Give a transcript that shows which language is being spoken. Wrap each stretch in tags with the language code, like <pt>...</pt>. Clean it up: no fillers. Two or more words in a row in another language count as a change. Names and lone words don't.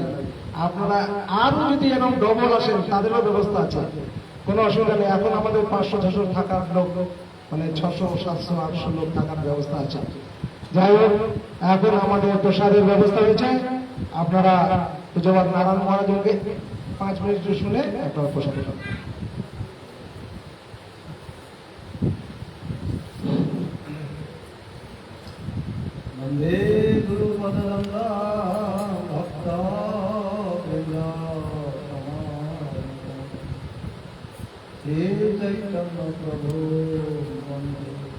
<bn>আপনারা আরো যদি এরকম ডবল আসেন, তাদেরও ব্যবস্থা আছে, কোনো অসুবিধা নেই। এখন আমাদের 500-600 থাকার লোক, মানে 600-700-800 লোক থাকার ব্যবস্থা আছে। যাই হোক, এখন আমাদের প্রসাদের ব্যবস্থা হয়েছে। আপনারা পূজ্যবাদ নারায়ণ মহারাজকে 5 মিনিট শুনে আপনারা প্রসাদ পাবেন।</bn> <sa>वंदे गुरु पदलंगा भक्ता हे चैतन्य प्रभु वंदे</sa>